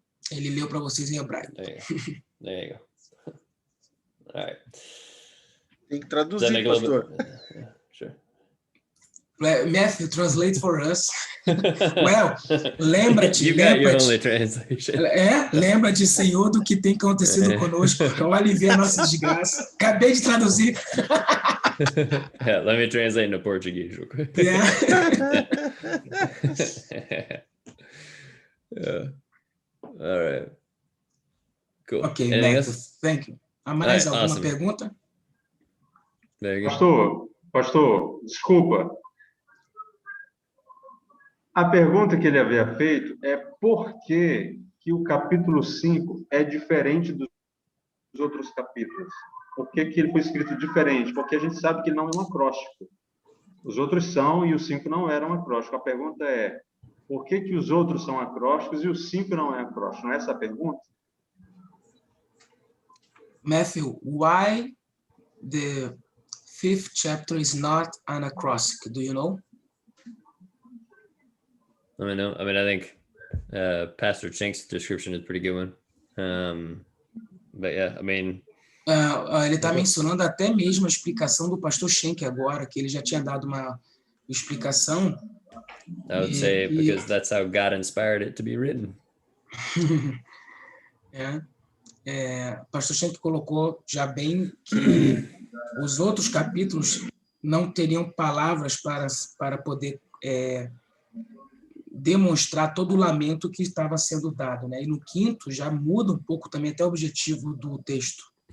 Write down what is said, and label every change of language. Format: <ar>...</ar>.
<pt>Ele leu para vocês em hebraico.</pt> <en>There you go. All right.</en> <pt>Tem que traduzir, pastor.</pt> <en>Sure. Matthew, translate for us.</en> <pt>Well, lembra-te.</pt> <en>You got your only translation.</en> <pt>Lembra-te, Senhor, do que tem acontecido conosco. Olhe ver a nossa desgraça. Acabei de traduzir.</pt> <en>Yeah, let me translate into Portuguese real quick. Yeah. Yeah. All right. Cool. Ok, Matthew, thank you.</en> <pt>Há mais alguma pergunta? Pastor, desculpa. A pergunta que ele havia feito é por que o capítulo 5 é diferente dos outros capítulos? Por que ele foi escrito diferente? Porque a gente sabe que não é um acróstico. Os outros são e o 5 não era um acróstico. A pergunta é, por que os outros são acrósticos e o 5 não é acróstico? Não é essa a pergunta?</pt> <en>Matthew, why the 5th chapter is not an acrostic? Do you know? I think Pastor Chink's description is a pretty good one. But yeah,</en> <pt>ele está mencionando até mesmo a explicação do pastor Schenck agora, que ele já tinha dado uma explicação.</pt> <en>I would say because that's how God inspired it to be written.</en> <pt>o pastor Schenck colocou já bem que os outros capítulos não teriam palavras para poder demonstrar todo o lamento que estava sendo dado, né? E no quinto já muda um pouco também até o objetivo do texto.</pt>